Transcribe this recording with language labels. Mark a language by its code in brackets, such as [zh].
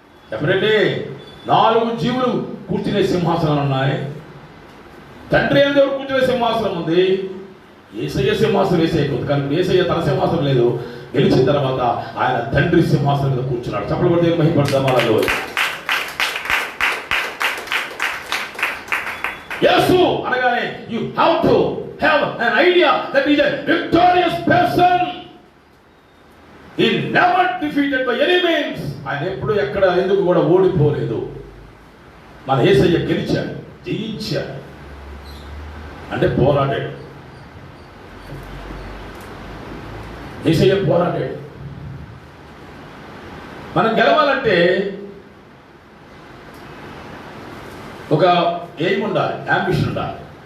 [te] చెప్పండి, 4 జీవులు కూర్చునే సింహాసనాలు ఉన్నాయి. తండ్రి అయిన దేవుడు కూర్చునే సింహాసనం ఉంది. యేసయ్య సింహాసనం వేసేయకూడదు, కానీ యేసయ్య తన సింహాసనం లేదు. గెలిచిన తర్వాత ఆయన తండ్రి సింహాసనం మీద కూర్చున్నాడు. చప్పట్లు కొడితే మహిమపడదాం. అలా యేసు అనగానే [en] You have to have an idea that he is a victorious person. He never defeated by any means. [te] ఆయన ఎప్పుడు ఎక్కడ ఎందుకు కూడా ఓడిపోలేదు. మన యేసయ్య గెలిచాడు, జయించాడు. అంటే పోరాడాడు. యేసయ్య పోరాడాడు. మనం గెలవాలంటే ఒక ఎయిమ్ ఉండాలి, యాంబిషన్ ఉండాలి.